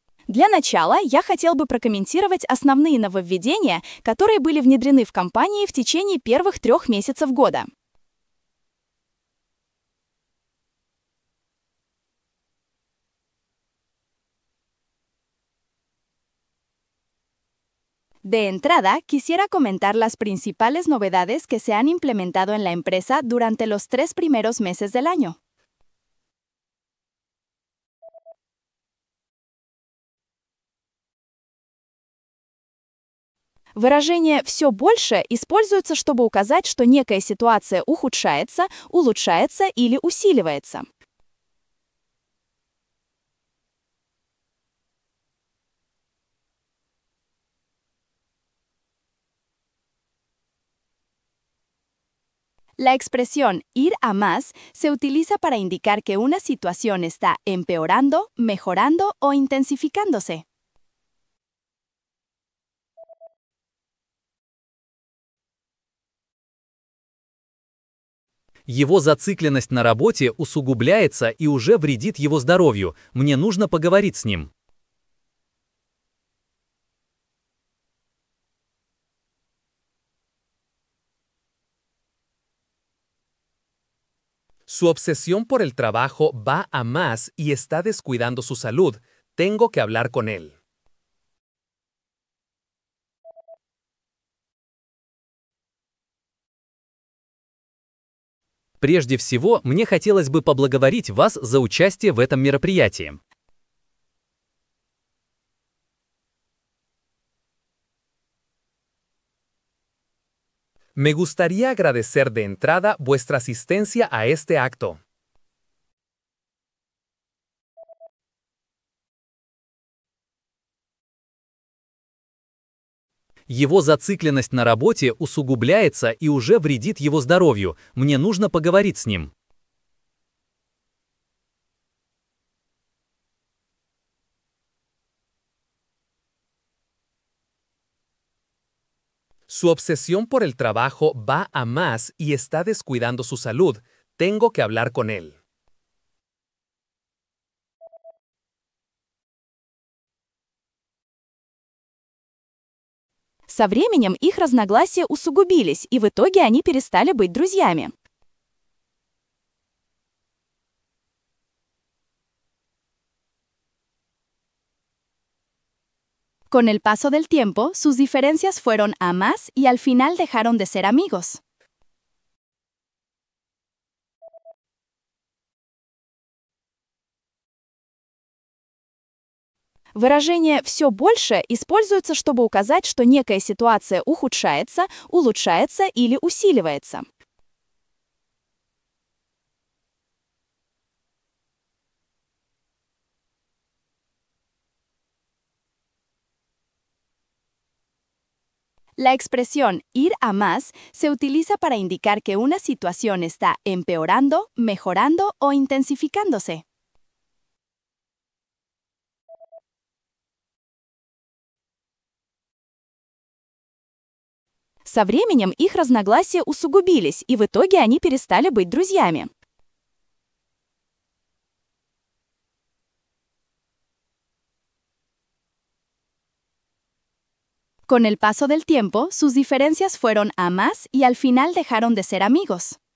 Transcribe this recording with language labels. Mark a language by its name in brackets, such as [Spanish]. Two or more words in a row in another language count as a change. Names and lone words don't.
[Russian] Для начала я хотел бы прокомментировать основные нововведения, которые были внедрены в компании в течение первых 3 месяцев года. [Spanish] De entrada, quisiera comentar las principales novedades que se han implementado en la empresa durante los 3 primeros meses del año. [Russian] Выражение «все больше» используется, чтобы указать, что некая ситуация ухудшается, улучшается или усиливается. [Spanish] La expresión ir a más se utiliza para indicar que una situación está empeorando, mejorando o intensificándose. [Russian] Его зацикленность на работе усугубляется и уже вредит его здоровью. Мне нужно поговорить с ним. [Spanish] Su obsesión por el trabajo va a más y está descuidando su salud. Tengo que hablar con él. [Russian] Прежде всего, мне хотелось бы поблагодарить вас за участие в этом мероприятии. [Spanish] Me gustaría agradecer de entrada vuestra asistencia a este acto. [Russian] Его зацикленность на работе усугубляется и уже вредит его здоровью. Мне нужно поговорить с ним. [Spanish] Su obsesión por el trabajo va a más y está descuidando su salud. Tengo que hablar con él. [Russian] Со временем их разногласия усугубились, и в итоге они перестали быть друзьями. [Spanish] Con el paso del tiempo, sus diferencias fueron a más y al final dejaron de ser amigos. [Russian] Выражение «все больше» используется, чтобы указать, что некая ситуация ухудшается, улучшается или усиливается. [Spanish] La expresión ir a más se utiliza para indicar que una situación está empeorando, mejorando o intensificándose. [Russian] Со временем их разногласия усугубились, и в итоге они перестали быть друзьями. [Spanish] Con el paso del tiempo, sus diferencias fueron a más y al final dejaron de ser amigos.